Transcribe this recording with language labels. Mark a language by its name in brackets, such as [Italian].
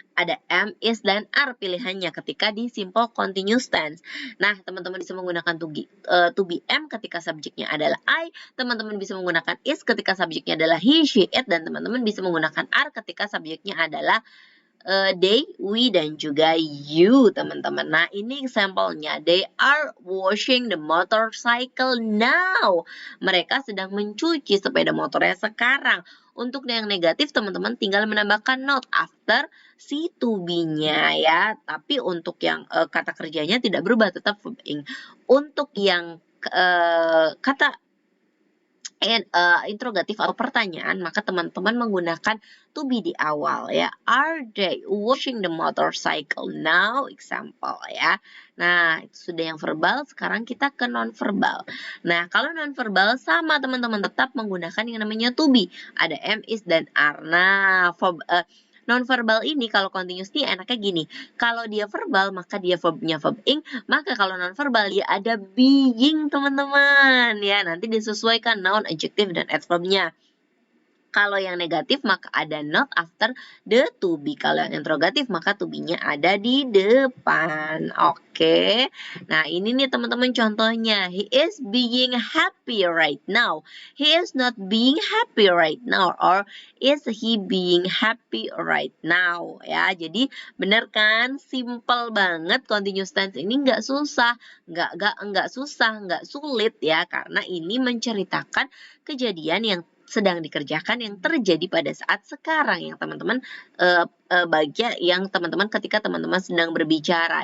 [Indonesian] Ada am, is, dan are pilihannya ketika di simple continuous tense. Nah, teman-teman bisa menggunakan to be am ketika subjeknya adalah I. Teman-teman bisa menggunakan is ketika subjeknya adalah he, she, it. Dan teman-teman bisa menggunakan are ketika subjeknya adalah they, we, dan juga you, teman-teman. Nah, ini sampelnya. [English] They are washing the motorcycle now. [Indonesian] Mereka sedang mencuci sepeda motornya sekarang. Untuk yang negatif, teman-teman tinggal menambahkan not after si to be-nya ya. Tapi untuk yang kata kerjanya tidak berubah, tetap verb ing. Untuk yang kata interrogatif atau pertanyaan, maka teman-teman menggunakan to be di awal ya. [English] Are they washing the motorcycle now? Example ya. [Indonesian] Nah, itu sudah yang verbal, sekarang kita ke non-verbal. Nah, kalau non-verbal sama teman-teman tetap menggunakan yang namanya to be. Ada am, is, dan are. Nah, non-verbal ini kalau continuous nih enaknya gini. Kalau dia verbal, maka dia verbnya verb ing. Maka kalau non-verbal dia ada being, teman-teman. Ya, nanti disesuaikan noun, adjective, dan adverbnya. Kalau yang negatif maka ada not after the to be. Kalau yang interrogatif maka to be-nya ada di depan. Oke. Nah, ini nih teman-teman contohnya. [English] He is being happy right now. He is not being happy right now. Or is he being happy right now? [Indonesian] Ya, jadi bener kan? Simple banget. Continuous tense ini nggak susah. Nggak susah, nggak sulit ya. Karena ini menceritakan kejadian yang sedang dikerjakan yang terjadi pada saat sekarang yang teman-teman bagian yang teman-teman ketika teman-teman sedang berbicara.